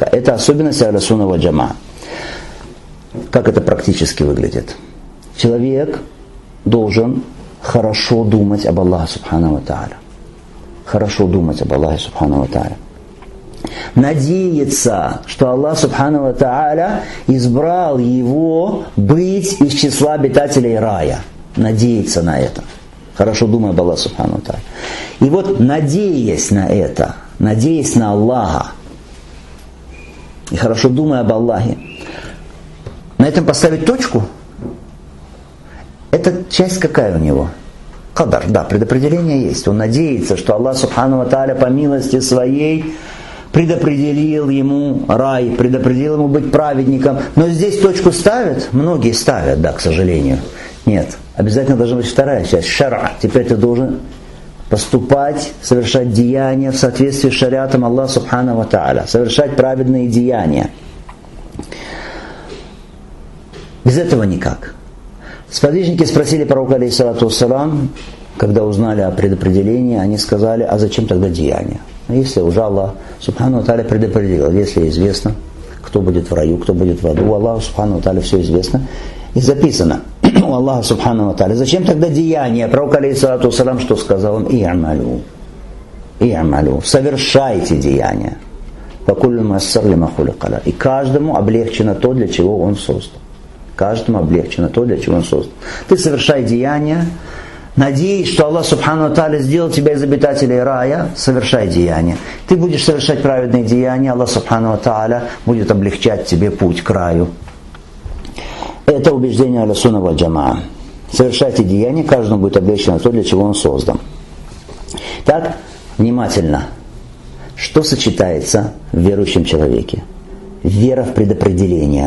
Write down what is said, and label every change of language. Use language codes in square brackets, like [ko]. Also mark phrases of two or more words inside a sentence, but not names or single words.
[ru] Это особенность [ar] أهل السنة والجماعة. [ru] Как это практически выглядит? Человек должен хорошо думать об Аллахе [ar] سبحانه وتعالى. [ru] Хорошо думать об Аллахе [ar] سبحانه وتعالى. [ru] Надеяться, что Аллах [ar] سبحانه وتعالى [ru] избрал его быть из числа обитателей рая. Надеяться на это. Хорошо думая об Аллахе [ar] سبحانه وتعالى. [ru] И вот надеясь на это, надеясь на Аллаха, и хорошо думая об Аллахе, на этом поставить точку. Эта часть какая у него? Кадар, да, предопределение есть. Он надеется, что Аллах [ar] سبحانه وتعالى [ru] по милости своей предопределил ему рай, предопределил ему быть праведником. Но здесь точку ставят, многие ставят, да, к сожалению. Нет, обязательно должна быть вторая часть, шара. Теперь ты должен поступать, совершать деяния в соответствии с шариатом Аллаха [ar] سبحانه وتعالى, [ru] совершать праведные деяния. Без этого никак. Сподвижники спросили пророка, [ar] عليه الصلاة والسلام, [ru] когда узнали о предопределении, они сказали: а зачем тогда деяния? Если уже Аллах [ar] سبحانه وتعالى [ru] предопределил, если известно, кто будет в раю, кто будет в аду, Аллаху [ar] سبحانه وتعالى [ru] все известно и записано у Аллаха [ar] سبحانه وتعالى. [ru] Зачем тогда деяния? Пророк, [ar] عليه الصلاة والسلام, [ru] что сказал он? И'малу, совершайте деяния. И каждому облегчено то, для чего он создан. Каждому облегчено то, для чего он создан. Ты совершай деяния, надеясь, что Аллах [ar] سبحانه وتعالى [ru] сделал тебя из обитателей рая, совершай деяния. Ты будешь совершать праведные деяния, Аллах [ar] سبحانه وتعالى [ru] будет облегчать тебе путь к раю. Это убеждение [ar] أهل السنة والجماعة. [ru] Совершайте деяния, каждому будет облегчено то, для чего он создан. Так, внимательно. Что сочетается в верующем человеке? Вера в предопределение.